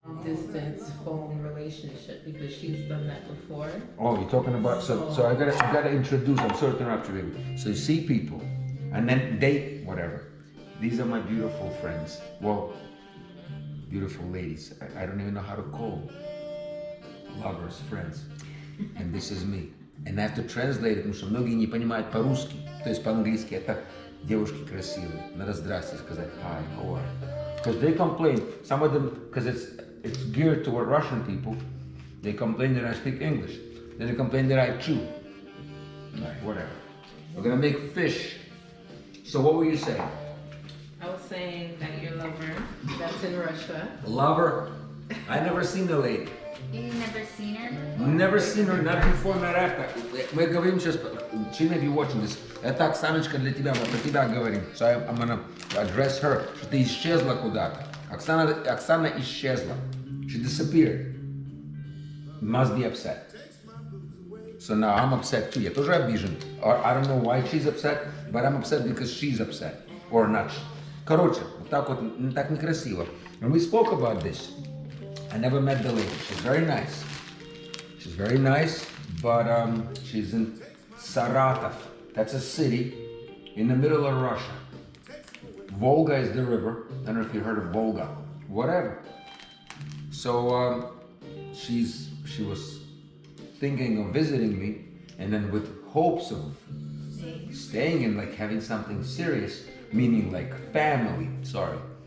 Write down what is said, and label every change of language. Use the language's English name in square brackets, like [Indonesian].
[English] distance phone relationship because she's done that before. Oh, you're talking about, so I gotta introduce, I'm sorry to interrupt you, baby. So you see people, and then date, whatever. These are my beautiful friends. Well, beautiful ladies. I don't even know how to call them. Lovers, friends. And this is me. And I have to translate it, [Russian] потому что многие не понимают по-русски, то есть по-английски. Это девушки красивые. Надо здрасте сказать. [English] Hi, how are you? Because they complain, some of them, because it's geared toward Russian people, they complain that I speak English. Then they complain that I chew. Right, whatever. We're gonna make fish. So what were you saying? I was saying that your lover, that's in Russia. Lover? I never seen the lady. You've never seen her? Never seen her, not before, not after. [Russian] Мы говорим сейчас, [English] she may be watching this. [Russian] Это Оксаночка для тебя, мы про тебя говорим. [English] So I'm gonna address her. [Russian] Что ты исчезла куда-то. Оксана исчезла. [English] She disappeared. Must be upset. So now I'm upset too. [Russian] Я тоже обижен. [English] Or I don't know why she's upset, but I'm upset because she's upset. Or not. [Russian] Короче, вот так вот, так некрасиво. [English] And we spoke about this. I never met the lady. She's very nice. She's very nice, but she's in Saratov. That's a city in the middle of Russia. Volga is the river. I don't know if you heard of Volga. Whatever. So she was thinking of visiting me, and then with hopes of staying and like having something serious, meaning like family. Sorry.